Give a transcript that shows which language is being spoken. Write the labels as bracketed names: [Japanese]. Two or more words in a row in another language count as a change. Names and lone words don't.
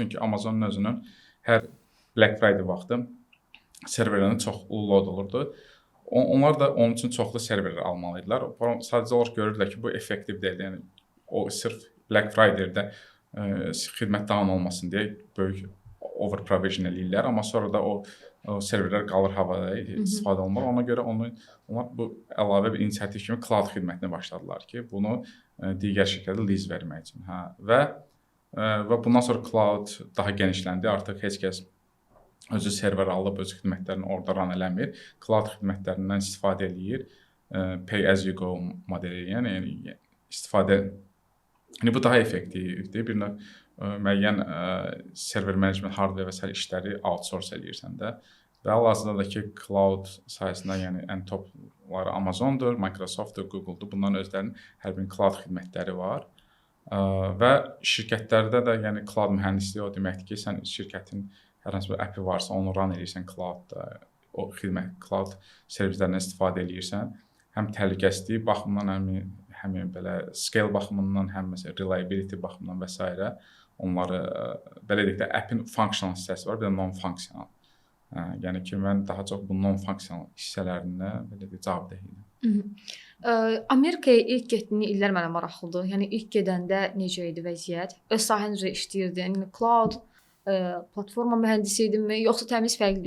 [Azerbaijani] Çünki Amazonun özünün hər Black Friday vaxtı serverlərinə çox load olurdu. Onlar da onun üçün çoxlu serverlər almalıydılar. Sadəcə olaraq görürdülər ki, bu effektiv deyil. Yəni o sırf Black Friday-də xidmət davam olmasın deyə böyük [English] over provision [Azerbaijani] eləyirlər, amma sonra da o serverlər qalır havada istifadə olunmur. Ona görə onlar bu əlavə bir inisiativ kimi cloud xidmətinə başladılar ki, bunu digər şirkətə lease vermək üçün. Və bundan sonra cloud daha genişləndi. Artıq heç kəs özü server alıb öz xidmətlərini orada run eləmir. Cloud xidmətlərindən istifadə eləyir. [English] Pay as you go [Azerbaijani] modeli, yəni istifadə. Yəni bu daha effektivdir. Bir növ müəyyən [English] server management, [Azerbaijani] hardware və sair işləri outsource eləyirsən də. Və hal-hazırda ki cloud sayəsində, yəni ən topları Amazondur, Microsoftdur, Google'dur. Bunların özlərinin hər birinin cloud xidmətləri var. Və şirkətlərdə də, yəni cloud mühəndisliyi o deməkdir ki, sən şirkətin hər hansı bir app-i varsa, onu run edirsən cloudda, o xidmət cloud servislərindən istifadə edirsən. Həm təhlükəsizlik baxımından, həm belə scale baxımından, həm məsələn reliability baxımından və s. onları belə deyək də app-in functional hissəsi var, bir də non-functional. Yəni ki, mən daha çox bu non-functional hissələrinə belə deyək cavabdeh idim. Amerikaya ilk getdiyin illər mənə maraqlıdır. Yəni ilk gedəndə necə idi vəziyyət? Öz sahən üzrə işləyirdin? Yəni cloud platforma mühəndisi idinmi, yoxsa təmiz fərqlidir?